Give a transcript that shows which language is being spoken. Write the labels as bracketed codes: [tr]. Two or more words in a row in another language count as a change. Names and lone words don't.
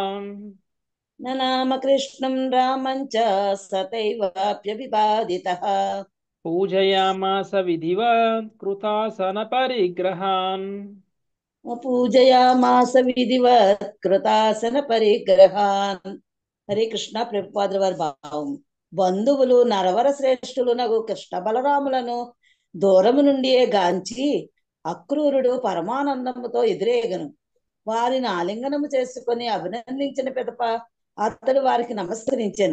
[sa] ननाम कृष्णं रामं च सतैवाप्यभिवादितः पूजयामास विधिवत् कृतासनपरिग्रहान् पूजयामास विधिवत् कृतासन परिग्रहान्। हरे कृष्ण [te] ప్రభుపాదుల వారి భావం. బంధువులు నరవర శ్రేష్ఠులునగు కృష్ణ బలరాములను దూరము నుండియే గాంచి అక్రూరుడు పరమానందముతో ఎదురేగను. వారిని ఆలింగనము చేసుకొని అభినందించిన పిదప అతడు వారికి నమస్కరించెను.